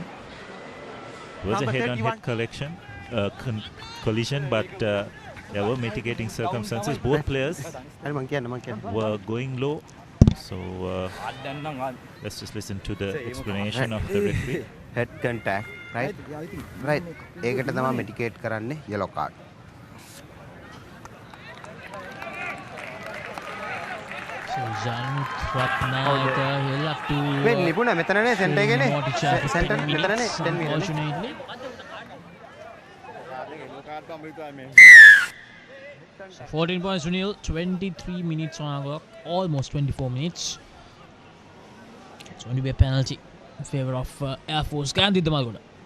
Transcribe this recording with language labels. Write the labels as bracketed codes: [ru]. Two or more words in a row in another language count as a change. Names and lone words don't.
[en] It was a head-on-head collision, but there were mitigating circumstances. Both players were going low. So let's just listen to the explanation of the referee. Head contact, right? Right. [si] ඒකට තමයි mitigate කරන්නේ [en] yellow card. So Janut Ratnayaka he'll have to [si] වෙන්නේ නිපුණ මෙතන නේ සෙන්ටර් එකේ නේ සෙන්ටර් මෙතන නේ 10 minutes [en] unfortunately. So 14 points to nil, 23 minutes on our clock, almost 24 minutes. It's going to be a penalty in favour of Air Force. Gandhi Damalgoda.